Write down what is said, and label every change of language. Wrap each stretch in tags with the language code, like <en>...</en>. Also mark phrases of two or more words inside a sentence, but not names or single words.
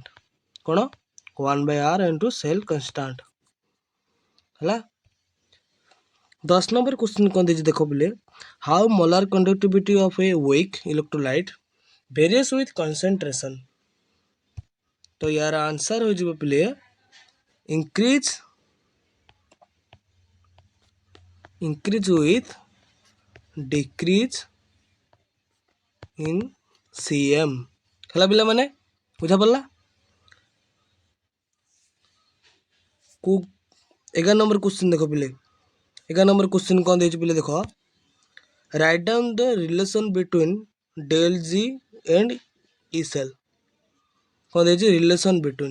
<en>କ'ଣ? 1/r into cell constant.</en> <or>ହେଲା।</or> <en>10 number question</en> <or>କ'ଣ ଦେଇଛି ଦେଖ ପିଲେ,</or> <en>how molar conductivity of a weak electrolyte varies with concentration.</en> <or>ତ ୟାର ଆନ୍ସର ହୋଇଯିବ ପିଲେ</or> <en>increase with decrease in CM।</en> <or>ହେଲା ପିଲାମାନେ। ବୁଝା ପଡ଼ିଲା।</or> <en>11 number question</en> <or>ଦେଖ ପିଲେ,</or> <en>11 number question</en> <or>କ'ଣ ଦେଇଛି ପିଲେ ଦେଖ,</or> <en>write down the relation between del G and E cell</en> <or>କ'ଣ ଦେଇଛି</or> <en>relation between.</en>